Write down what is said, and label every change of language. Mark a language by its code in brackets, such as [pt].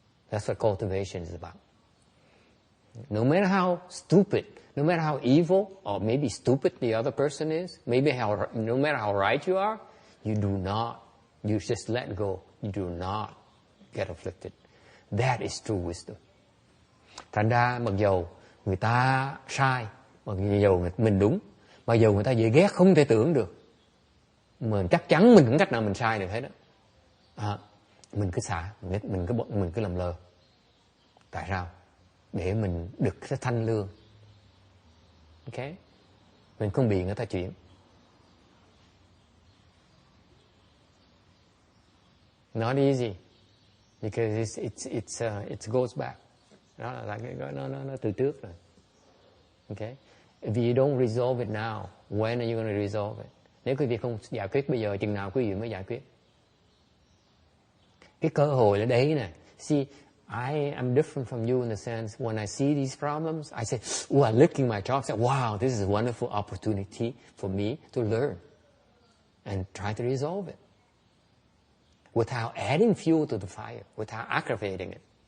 [en] That's what cultivation is about. No matter how stupid, no matter how evil, or maybe stupid the other person is, no matter how right you are, you just let go. You do not get afflicted. That is true wisdom. [vi] Thành ra mặc dầu người ta sai, mặc dầu mình đúng, mặc dầu người ta dễ ghét không thể tưởng được, mà chắc chắn mình không cách nào mình sai được hết đó. Mình cứ xả, mình cứ làm lơ. Tại sao? Để mình được cái thanh lương. Ok? Mình không bị người ta chuyển. [en] Not easy, because it goes back. [vi] Đó là nó từ trước rồi. Okay? [en] If you don't resolve it now, when are you going to resolve it? [vi] Nếu quý vị không giải quyết bây giờ, chừng nào quý vị mới giải quyết? Cái cơ hội là đấy nè. [en] See, I am different from you in the sense when I see these problems, I say, I look in my job, say, wow, this is a wonderful opportunity for me to learn and try to resolve it without adding fuel to the fire, without aggravating it.